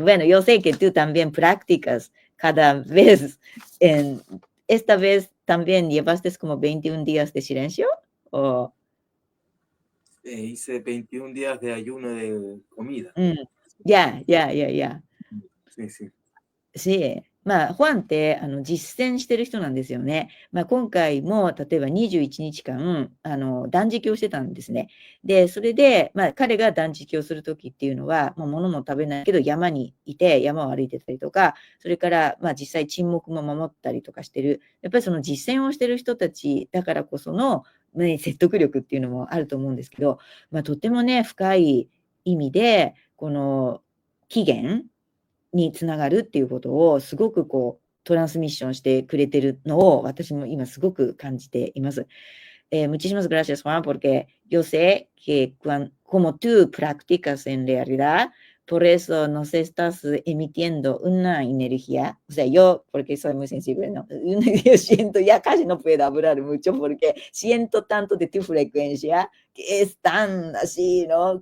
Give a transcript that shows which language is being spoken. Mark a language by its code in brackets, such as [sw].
[es] Bueno, yo sé que tú también practicas cada vez. Esta vez también llevaste como 21 días de silencio. ¿O? Hice 21 días de ayuno de comida. Ya. Sí, sí. Sí。 [ja] ホアンって、実践してる人なんですよね。今回も、例えば21日間、断食をしてたんですね。で、それで、彼が断食をするときっていうのは、物も食べないけど山にいて、山を歩いてたりとか、それから、実際沈黙も守ったりとかしてる。やっぱりその実践をしてる人たちだからこその、説得力っていうのもあると思うんですけど、とってもね、深い意味で、この起源につながるっていうことをすごくこうトランスミッションしてくれてるのを私も今すごく感じています。 [es] Muchísimas gracias, Juan, porque yo sé que como tú practicas en realidad, por eso nos estás emitiendo una energía. O sea, yo, porque soy muy sensible, ¿no? Yo siento, ya casi no puedo hablar mucho porque siento tanto de tu frecuencia que es tan así, ¿no?